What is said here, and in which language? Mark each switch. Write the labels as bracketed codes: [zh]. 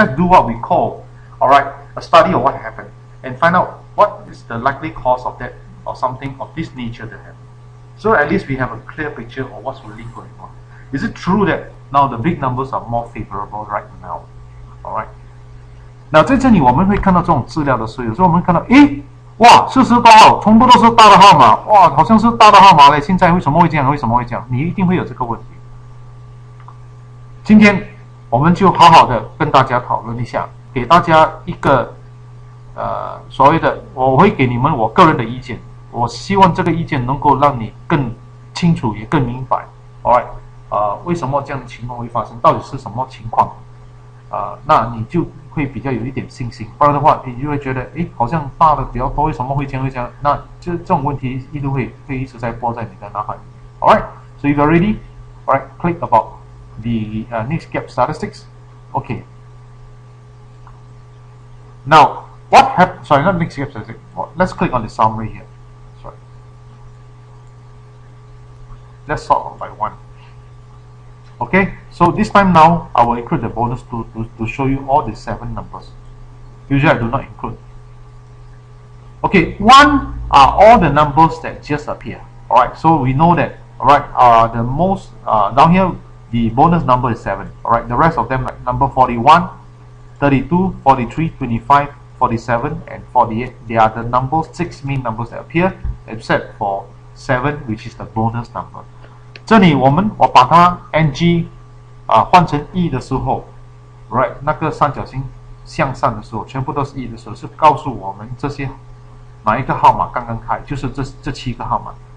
[en] Let's do what we call, alright, a study of what happened and find out what is the likely cause of that or something of this nature that happened. So at least we have a clear picture of what's really going on. Is it true that now the big numbers are more favorable right now? Alright. [zh] Now 在这里我们会看到这种资料的时候，有时候我们看到，诶，哇，40多号，全部都是大的号码，哇，好像是大的号码嘞。现在为什么会这样？为什么会这样？你一定会有这个问题。今天我们就好好的跟大家讨论一下，给大家一个所谓的，我会给你们我个人的意见。我希望这个意见能够让你更清楚，也更明白。 Alright， 为什么这样的情况会发生？到底是什么情况？那你就会比较有一点信心，不然的话，你就会觉得，诶，好像大的比较多，为什么会这样？那这种问题一定会一直在播在你的脑海里面。 [en] Alright, so if you're ready, alright, click about the next gap statistics. Okay. Now, what happened? Sorry, not next gap statistics. Let's click on the summary here. Sorry. Let's sort by one. Okay, so this time now I will include the bonus to show you all the 7 numbers. Usually I do not include. Okay, 1 are all the numbers that just appear. Alright, so we know that, alright, the most down here the bonus number is 7. Alright, the rest of them like number 41, 32, 43, 25, 47 and 48. They are the numbers, 6 main numbers that appear, except for 7, which is the bonus number. [zh] 这里我把它 NG 换成 E 的时候 ，right 那个三角形向上的时候，全部都是 E 的时候，是告诉我们这些哪一个号码刚刚开，就是这7个号码。